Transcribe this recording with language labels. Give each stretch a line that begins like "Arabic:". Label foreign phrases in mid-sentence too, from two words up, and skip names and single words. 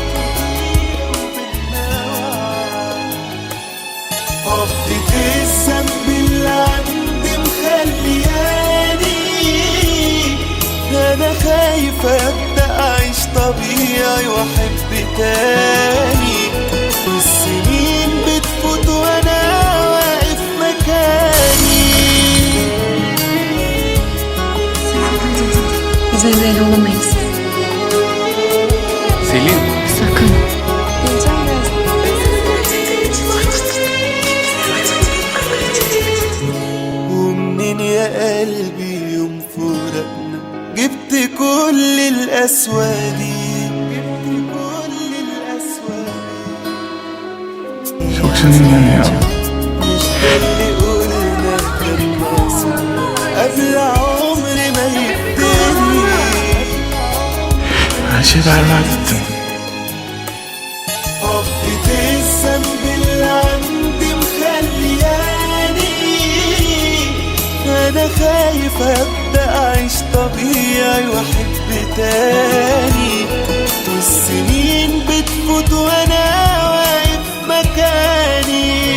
Arabic: قبضة الذنب اللي عندي مخلياني أنا خايف أبدأ أعيش طبيعي وأحب تاني والسنين بتفوت وأنا واقف مكاني
Turkish: Biz evde olamayız. Selin. Sakın. Geleceğim birazdan.
Arabic: ومنين يا قلبي يوم فراقنا جبت كل القسوة دي
Turkish: Çok canım ya.
Arabic: مش ده اللي قلنا كان ناقصنا قبل عمري ما يبتدي
Turkish: Her şeyi berbat ettin.
Arabic: قبضة الذنب اللي عندي مخلياني أنا خايف أبدأ أعيش طبيعي وأحب تاني والسنين بتفوت وأنا واقف مكاني